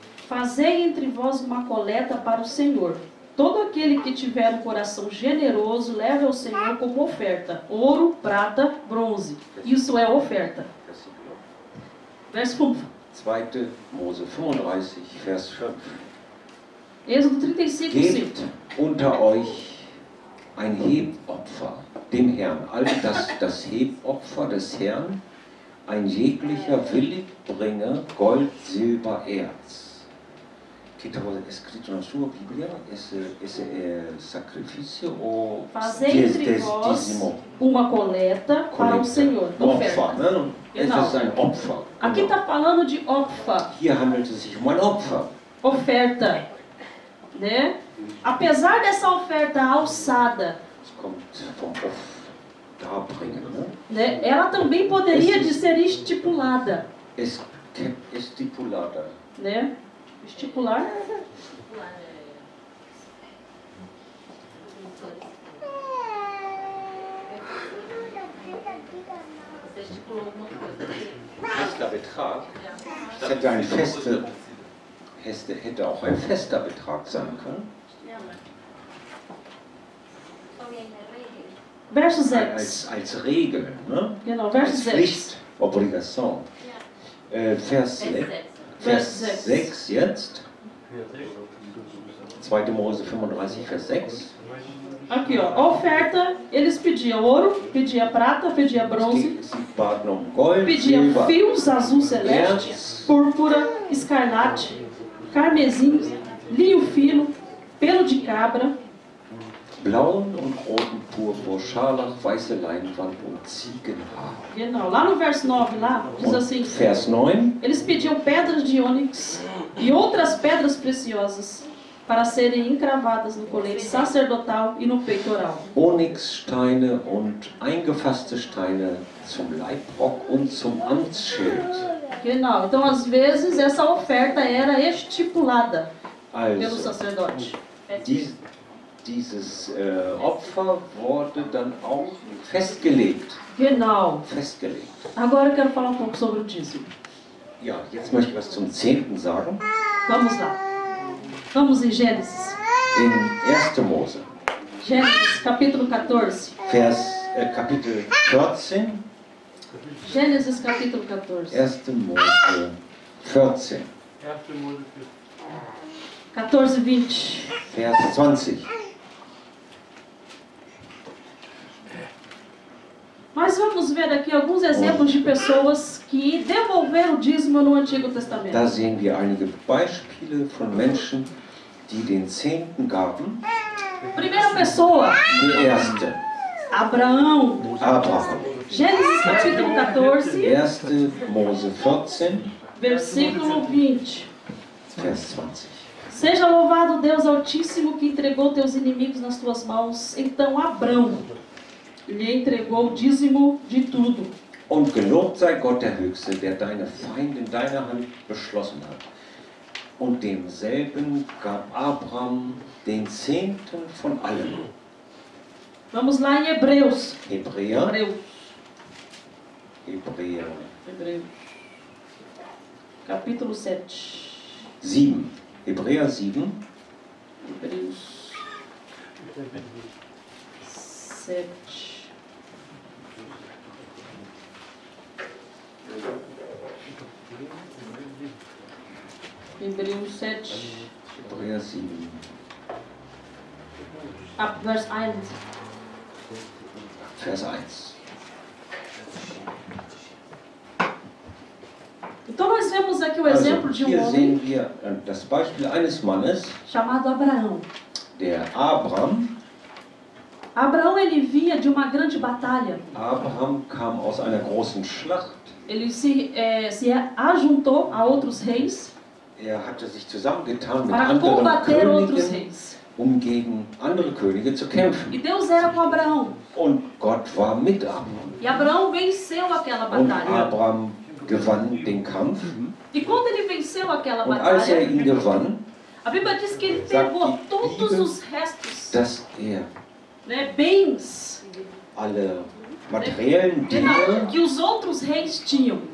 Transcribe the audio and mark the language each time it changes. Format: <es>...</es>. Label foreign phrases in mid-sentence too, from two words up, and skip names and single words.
<pt>Fazei entre vós uma coleta para o Senhor. Todo aquele que tiver um coração generoso, leve ao Senhor como oferta. Ouro, prata, bronze. Isso é oferta. Verso 5.</pt> <de>2. Mose 35, Vers 5.</de> <pt>Êxodo 35, 5.</pt> <de>Gebt unter euch ein Hebopfer dem Herrn. Also das Hebopfer des Herrn, ein jeglicher willig bringe Gold, Silber, Erz.</de> <pt>Que estava escrito na sua Bíblia, esse sacrifício ou Fazei entre vós uma coleta para o Senhor.</pt> <de>Opfer, ne? Es ist ein Opfer.</de> <pt>Aqui está falando de Opfer.</pt> <de>Hier handelt es sich um ein Opfer.</de> <pt>Oferta. Né? Apesar dessa oferta alçada,</pt> <de>Es kommt vom Darbringen,</de> <pt>né? Ela também poderia de ser estipulada. Estipulada. Né? Estipular.</pt> <de>Fester Betrag. Es hätte auch ein fester Betrag sein können.</de> <pt>Verso 6.</pt> <de>Als Regel, ne? Genau, Vers als 6. Pflicht, Obligation. Vers 6 jetzt. 2. Mose 35, Vers 6.</de> <pt>Aqui, ó, oferta, eles pediam ouro, pediam prata, pediam bronze,</pt> <de>Sie baten um Gold,</de> <pt>pediam</pt> <de>Silber,</de> <pt>fios azul celeste,</pt> <de>Erz,</de> <pt>púrpura, escarlate, carmesim, linho fino, pelo de cabra,</pt> <de>blauen und roten Purpur, Scharlach, weiße Leinwand und Ziegenhaar. Genau.</de> <pt>Lá no verso 9, lá, diz assim,</pt> <de>Vers 9.</de> <pt>eles pediam pedras de ônix e outras pedras preciosas para serem encravadas no colete sacerdotal e no peitoral.</pt> <de>Onyxsteine und eingefasste Steine zum Leibrock und zum Amtsschild. Genau.</de> <pt>Então, às vezes, essa oferta era estipulada pelo</pt> <de>Also,</de> <pt>sacerdote.</pt> <de>dieses Opfer wurde dann auch festgelegt. Genau. Festgelegt.</de> <pt>Agora eu quero falar um pouco sobre o dízimo.</pt> <de>Ja, jetzt möchte ich was zum 10. sagen.</de> <pt>Vamos lá. Vamos em Gênesis.</pt> <de>In 1. Mose,</de> <pt>Gênesis, capítulo 14.</pt> <de>Kapitel 14.</de> <pt>Gênesis, capítulo 14.</pt> <de>1. Mose 14. 14, 20. Vers 20.</de> <pt>Nós vamos ver aqui alguns exemplos de pessoas que devolveram o dízimo no Antigo</pt> <de>Da</de> <pt>Testamento.</pt> <de>sehen wir einige Beispiele von Menschen, die den Zehnten gaben.</de> <pt>Primeira pessoa,</pt> <de>Der erste,</de> <pt>Abraão.</pt> <de>Abraham.</de> <pt>Gênesis capítulo 14,</pt> <de>1. Mose 14,</de> <pt>versículo 20.</pt> <de>Vers 20.</de> <pt>Seja louvado o Deus Altíssimo que entregou teus inimigos nas tuas mãos. Então Abrão lhe entregou o dízimo de tudo.</pt> <de>Und gelobt sei Gott der Höchste, der deine Feinde in deiner Hand beschlossen hat. Und demselben gab Abraham den Zehnten von allem.</de> <pt>Vamos lá em Hebreus.</pt> <de>Hebräer,</de> <pt>Hebreus. Capítulo 7.</pt> <de>7. Hebräer 7.</de> <pt>Hebreus 7. Hebreus 7.</pt> <de>Hebräer 7. Ab Vers 1. Vers 1.</de> <pt>Então nós vemos aqui o exemplo</pt> <de>Also,</de> <pt>de</pt> <de>hier</de> <pt>homem</pt> <de>sehen wir das Beispiel eines Mannes,</de> <pt>chamado Abraão.</pt> <de>der Abraham.</de> <pt>Abraão, ele vinha de uma grande batalha.</pt> <de>Abraham kam aus einer großen Schlacht.</de> <pt>Ele se ajuntou a outros reis</pt> <de>Hatte sich zusammengetan mit</de> <pt>para</pt> <de>anderen</de> <pt>combater outros</pt> <de>Königen,</de> <pt>reis.</pt> <de>gegen andere Könige zu kämpfen.</de> <pt>E Deus era com Abraão.</pt> <de>Und Gott war mit Abraham.</de> <pt>E Abraão venceu aquela</pt> <de>Und</de> <pt>batalha.</pt> <de>Abraham gewann den Kampf.</de> <pt>E quando ele venceu aquela</pt> <de>Und als</de> <pt>batalha,</pt> <de>ihn gewann,</de> <pt>a Bíblia diz que ele</pt> <de>sagt</de> <pt>pegou</pt> <de>die</de> <pt>todos</pt> <de>Bibel,</de> <pt>os restos,</pt> <de>dass</de> <pt>né, bens,</pt> <de>alle materiellen Dinge,</de> <pt>que os outros reis tinham.</pt>